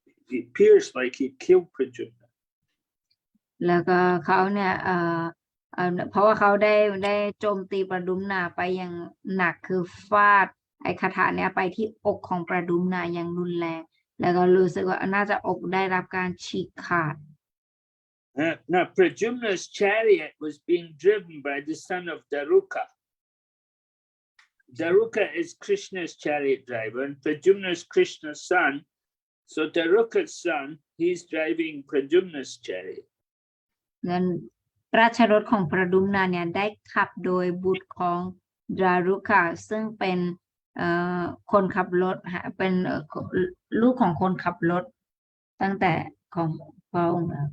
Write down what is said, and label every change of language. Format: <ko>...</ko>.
<en>It appears like he killed Pradyumna.</en> <th>แล้วก็เขาเนี่ยเพราะว่าเขาได้โจมตีประดุมนาไปอย่างหนักคือฟาดไอ้คาถาเนี่ยไปที่อกของประดุมนาอย่างรุนแรงแล้วก็รู้สึกว่าน่าจะอกได้รับการฉีกขาด</th> <en>Now Pradyumna's chariot was being driven by the son of Daruka. Daruka is Krishna's chariot driver, and Pradyumna is Krishna's son. So Daruka's son, he's driving Pradyumna's chariot.</en> <th>นั้นราชรถของประดุมนาเนี่ยได้ขับโดยบุตรของดารุกะซึ่งเป็นคนขับรถเป็นลูกของคนขับรถตั้งแต่ของพระองค์</th>